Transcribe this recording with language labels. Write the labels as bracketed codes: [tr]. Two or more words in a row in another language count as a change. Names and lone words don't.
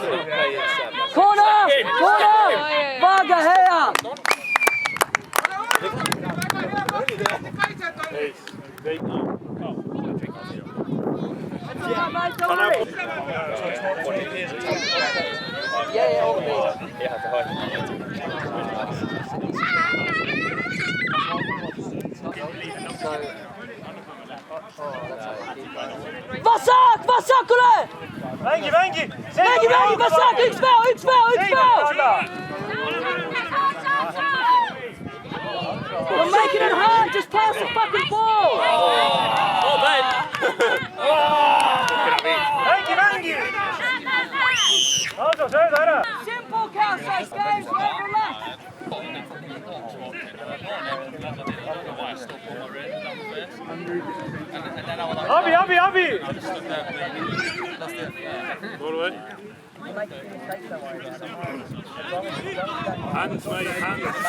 [en] Corner! Corner! Vaga here! Yeah, all the beers. [et] Vasak! Vasakule! Mängi! Mängi, Vasak! Üks spel! [en] You're making it hard, just pass the fucking ball! [et] Mängi! Sööda ära! [en] Simple counter games, relax! [et] Abi! [en] Hands, mate, hands.